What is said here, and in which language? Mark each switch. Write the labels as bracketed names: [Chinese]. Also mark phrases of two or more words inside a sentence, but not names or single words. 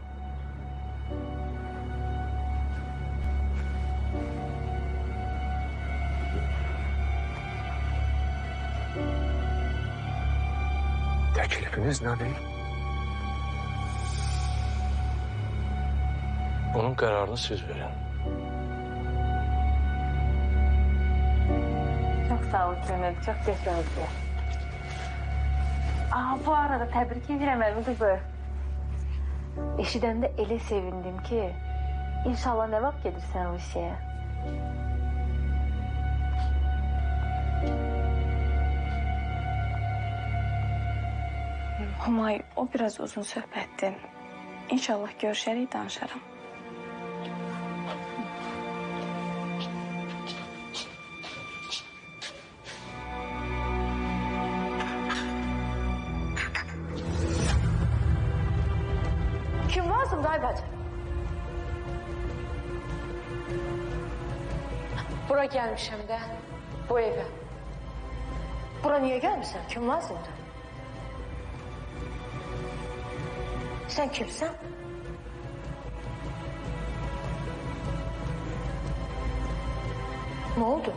[Azerbaijani] Təklifiniz nədir? Bunun qərarını siz verin. [Turkish] Çok sağ ol Cemil, çok teşekkür. Bu arada tebrik ederim Elmi kızı. [Azerbaijani] Eşidəndə elə sevindim ki, inşallah ne vaxt gedirsən Rusiyaya? Humay, o biraz uzun söhbətdir. İnşallah görüşərik, danışaram. Kim lazım Aybacı? [Turkish] Bura gelmişim de, bu eve. Bura niye gelmişsin? Kim lazımdı? Sen kimsin? Ne oldu?